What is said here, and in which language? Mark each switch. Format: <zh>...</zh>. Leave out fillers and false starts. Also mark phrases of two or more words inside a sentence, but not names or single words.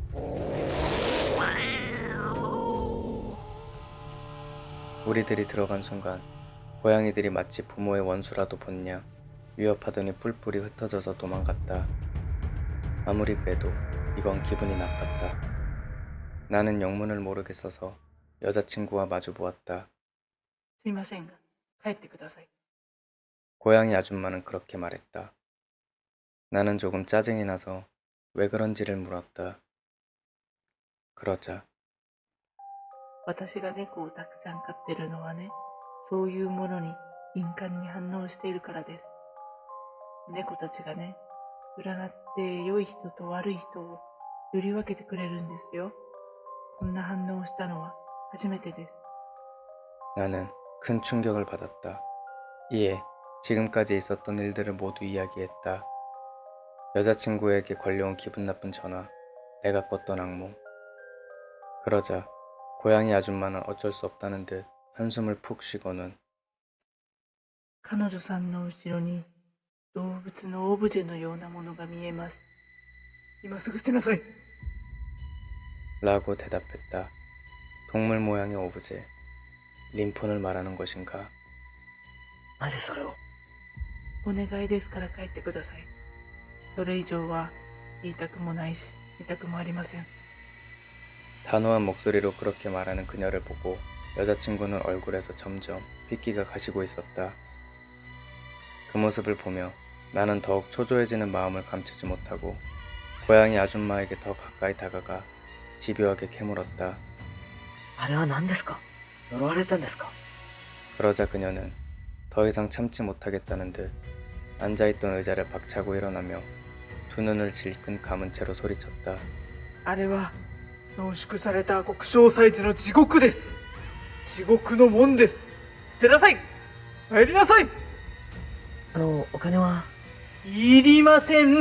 <ko>우리들이 들어간 순간 고양이들이 마치 부모의 원수라도 본냐 위협하더니 뿔뿔이 흩어져서 도망갔다. 아무리 그래도 이건 기분이 나빴다. 나는 영문을 모르겠어서 여자친구와 마주 보았다.</ko> <ja>すいませんが、帰ってください。</ja> <ko>고양이 아줌마는 그렇게 말했다. 나는 조금 짜증이 나서 왜 그런지를 물었다. 그러자</ko> <ja>私が猫をたくさん飼ってるのはね、そういうものに敏感に反応しているからです。猫たちがね、占って良い人と悪い人を振り分けてくれるんですよ。こんな反応をしたのは初めてです。</ja> <ko>나는 큰 충격을 받았다. 이에 지금까지 있었던 일들을 모두 이야기했다. 여자친구에게 걸려온 기분 나쁜 전화, 내가 꿨던 악몽. 그러자 고양이 아줌마는 어쩔 수 없다는 듯 한숨을 푹 쉬고는</ko> <ja>彼女さんの後ろに動物のオブジェのようなものが見えます。今すぐ捨てなさい。</ja> <ko>라고 대답했다. 동물 모양의 오브제, 림폰을 말하는 것인가?</ko> <ja>なぜそれを？お願いですから帰ってください。それ以上は言いたくもないし見たくもありません。</ja> <ko>단호한 목소리로 그렇게 말하는 그녀를 보고 여자친구는 얼굴에서 점점 핏기가 가시고 있었다. 그 모습을 보며 나는 더욱 초조해지는 마음을 감추지 못하고 고양이 아줌마에게 더 가까이 다가가 집요하게 캐물었다.</ko> <ja>あれは何ですか？呪われたんですか？</ja> <ko>그러자 그녀는 더 이상 참지 못하겠다는 듯 앉아있던 의자를 박차고 일어나며 두 눈을 질끈 감은 채로 소리쳤다.</ko> <ja>あれは濃縮された極小サイズの地獄です。地獄の門です。捨てなさい。帰りなさい。お金は？いりません。</ja>